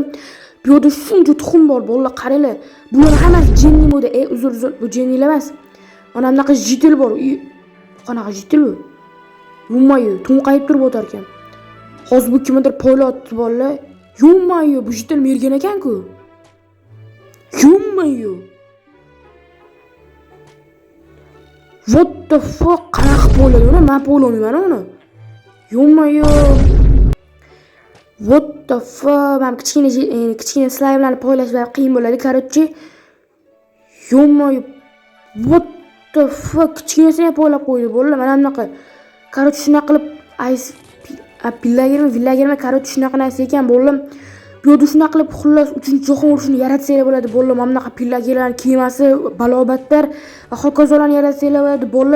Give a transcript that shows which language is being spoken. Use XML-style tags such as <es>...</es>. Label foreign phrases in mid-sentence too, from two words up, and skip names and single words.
<uz>Bu yerda shuncha tuxum bor bolalar, qaranglar. Bular hammasi Jenny modi. Uzr, bu Jenny emas. Mana bunaqa jetel bor. Qanaqa jetel bu? Yummayu, to'nqayib turib o'tar ekan. Hozir bu kimdir poylatdi bolalar. Yummayu, bu jetel mergan ekan-ku. Yummayu.</uz> <en>What the fuck?</en> <uz>Qanaqa bo'ladi uni? Men bo'lmayman uni. Yummayu.</uz> <en>What the fuck?</en> <uz>Men kichkina slayvlarni poylash va qiyin bo'ladi, qarochi. Yummayu.</uz> <en>What the fuck?</en> <uz>Kichkinasini poylab qo'ydi bolalar. Mana bunaqa. Qarochi shunaqa qilib villagermi, qarochi shunaqa narsa ekan bolalar. Bu yerda shunaqa qilib xullas 3-jahon urushini yaratsanglar bo'ladi bolalar. Mana bunaqa pillagerlar kemasi, balobatlar va hokazolarni yaratsanglar bo'ladi bolalar.</uz>